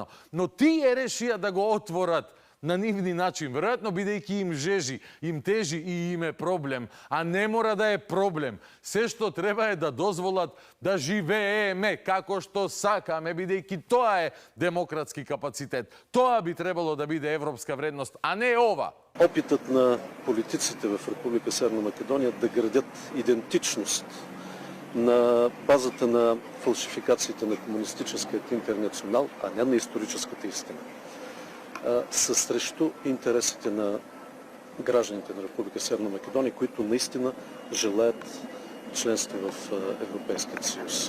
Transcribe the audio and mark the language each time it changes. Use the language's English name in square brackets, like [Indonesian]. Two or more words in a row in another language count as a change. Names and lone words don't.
[Macedonian] Но тие решија да го отворат на нивни начин, веројатно бидејќи им жежи, им тежи и им е проблем, а не мора да е проблем. Се што треба е да дозволат да живееме како што сакаме, бидејќи тоа е демократски капацитет. Тоа би требало да биде европска вредност, а не ова. [Bulgarian] Опитът на политиците в Република Северна Македония да градят идентичност на базата на фалшификациите на комунистическият интернационал, а не на историческата истина, са срещу интересите на гражданите на Република Северна Македония, които наистина желаят членство в Европейския съюз.